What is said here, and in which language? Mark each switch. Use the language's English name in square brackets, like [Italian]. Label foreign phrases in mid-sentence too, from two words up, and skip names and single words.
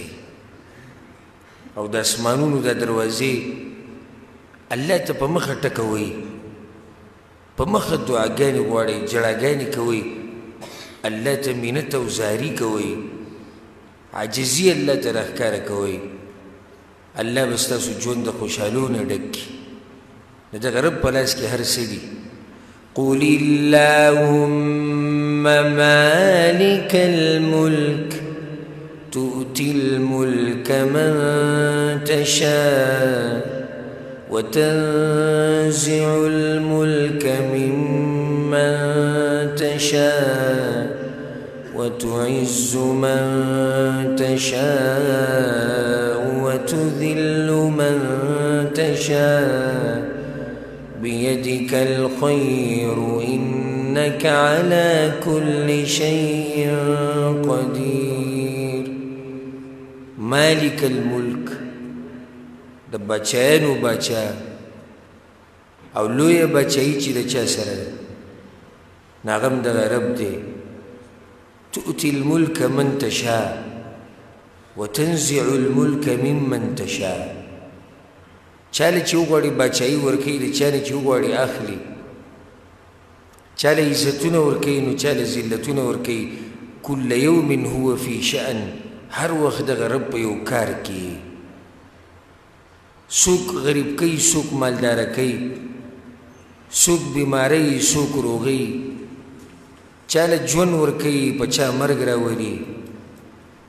[Pashto] او د اسمانونو دا دروازې الله ته په مخه ټکوئ، په مخه دعاګانې غواړئ، جړاګانې کوئ، الله ته منت او زاري کوئ، عاجزي الله ته راښکاره کوئ. الله به ستاسو ژوند د خوشحالو نه ډک کړي. د دغه رب په لاس کې هر څه دي. [Arabic] قل اللهم مالك الملك تؤتي الملك من تشاء وتنزع الملك ممن تشاء وتعز من تشاء وتذل من تشاء بيدك الخير إنك على كل شيء قدير. مالك الملك [Pashto] د بچیانو بچا او لوی بچی چې د چا سره ناغم د رب دی. [Arabic] تؤتي الملك من تشاء وتنزع الملك ممن تشاء. [Pashto] چاله چې وغواړي بچایي ورکوي، د چا نه چې وغواړي اخلي. چاله عزتونه ورکوي نو چاله ذلتونه ورکوي. [Arabic] کل یوم هو فی شأن، [Pashto] هر وخت دغه رب په یو کار کې. څوک غریب کوي، څوک مالداره کوي، څوک بیماری، څوک روغي. چاله ژوند ورکوي، په چا مرګ راولي.